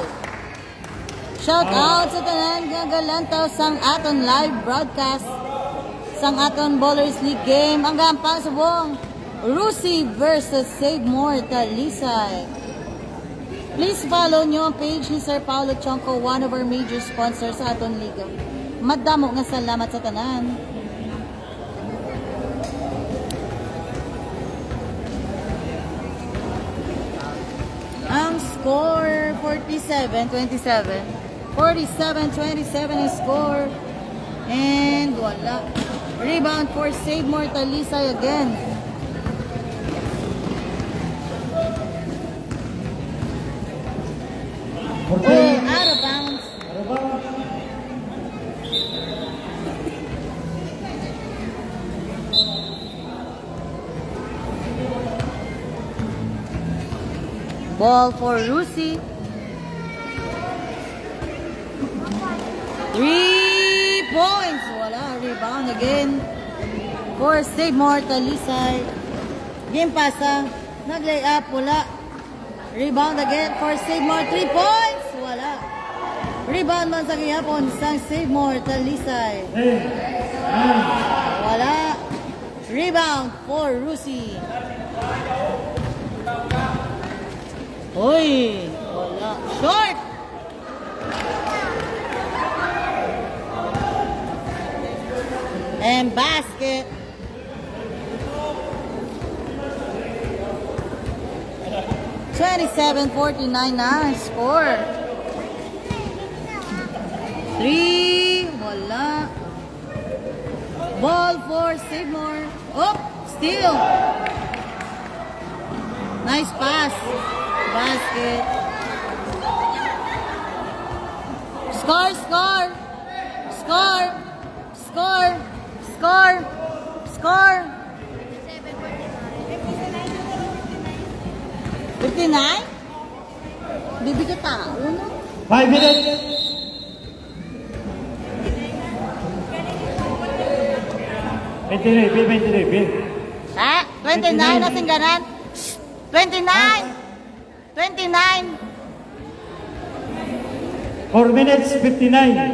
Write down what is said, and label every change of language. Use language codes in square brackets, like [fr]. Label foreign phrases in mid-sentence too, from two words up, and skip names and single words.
[hil] Shout out sa tanan gagalantaw sang aton [en] live broadcast [hil] sang aton Bowlers League game. Ang gampang subong Rusi versus Save More Talisay. [en] Please follow [hil] nyo ang page ni Sir Paulo Chonco, [en] one of our major sponsors [hil] sa aton liga. Madamo nga salamat sa tanan. Ang score 47-27. 47-27 ang score. And wala. [en] Rebound for Save More Talisay again. Oh, out of bounds. Ball for Rusi. 3 points. Wala. Rebound again for Save More Talisay. [hil] Game pasa. Nag-lay up. Wala. [en] Rebound again for Save More. 3 points. [hil] Wala. Rebound man sa gihapon sang Save More Talisay. Wala. [en] Rebound for Rusi. [hil] Uy. Wala. [en] Short. And basket. $27.49 na score. [hil] 3. Wala. [en] Ball for Save More. Oh, steal. Nice pass. Basket. Score, score. Score. Score. Score. Score. 59? [hil] Bibi ka tao, no? [en] 5 minutes. Bill. [hil] Ha? 29 na singganan? 29! 29! [en] 4 minutes, 59.